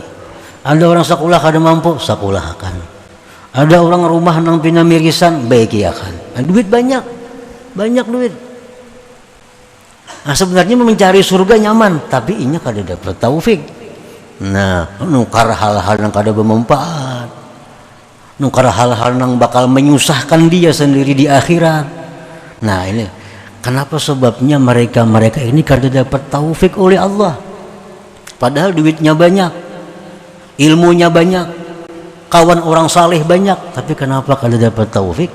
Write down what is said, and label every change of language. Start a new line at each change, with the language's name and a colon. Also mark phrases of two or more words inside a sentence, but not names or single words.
Banjar: Ada orang sekolah kada mampu, sekolahkan. Ada orang rumah nang pina mirisan, baiki akan. Nah, duit banyak duit. Nah sebenarnya mencari surga nyaman, tapi inya kada dapat taufik. Nah nukar hal-hal yang kada bermanfaat, nukar hal-hal yang bakal menyusahkan dia sendiri di akhirat. Nah ini kenapa sebabnya mereka ini kada dapat taufik oleh Allah. Padahal duitnya banyak, ilmunya banyak, kawan orang saleh banyak, tapi kenapa kada dapat taufik?